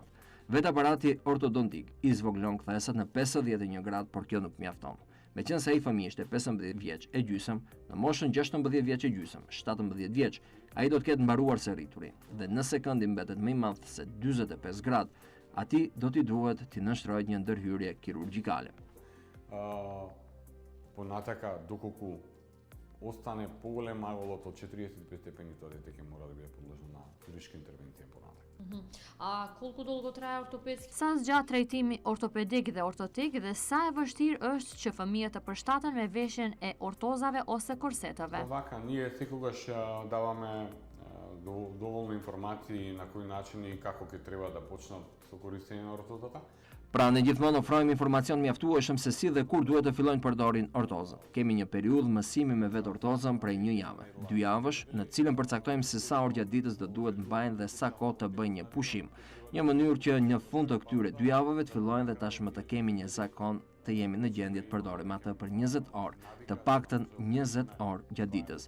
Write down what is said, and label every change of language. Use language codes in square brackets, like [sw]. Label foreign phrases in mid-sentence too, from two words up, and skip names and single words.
[sq] Vetë aparati ortodontik i zvoglon kthesat në 51 gradë, por kjo nuk mjafton. Meqense ai fëmijë ishte 15 vjeç e gjysmë, në moshën 16 vjeç e gjysmë, 17 vjeç, ai do të ketë mbaruar së rrituri. Dhe nëse këndi mbetet më i madh se 45 gradë, atij do t'i duhet t'i nënshtrohet një ndërhyrje kirurgjikale. [mk] Понатака, доколку остане поголема аголот од 45 степени, тоа дете ќе мора да биде подложено на хируршка интервенција понатака. A колку долго трае ортопедски? [sq] Sa zgjat trajtimi ortopedik dhe ortotik dhe sa e vështirë është që fëmijët të përshtaten me veshjen e ortozave ose korsetave? [mk] Вака, ние секогаш даваме доволно информации на кој начин и како ќе треба да почнат со користење на ортозата. [sq] Pra ne gjithmonë ofrojmë informacion mjaftueshëm se si dhe kur duhet të fillojnë përdorin ortozën. Kemi një periudhë mësimi me vetë ortozën prej 1 jave, 2 javësh, në cilën përcaktojmë se sa orë gjatë ditës do duhet mbajnë dhe sa kohë të bëjnë një pushim. Një mënyrë që në fund të këtyre 2 javëve të fillojnë dhe tashmë të kemi një zakon të jemi në gjendje të përdorim atë për 20 orë, të paktën 20 orë gjatë ditës.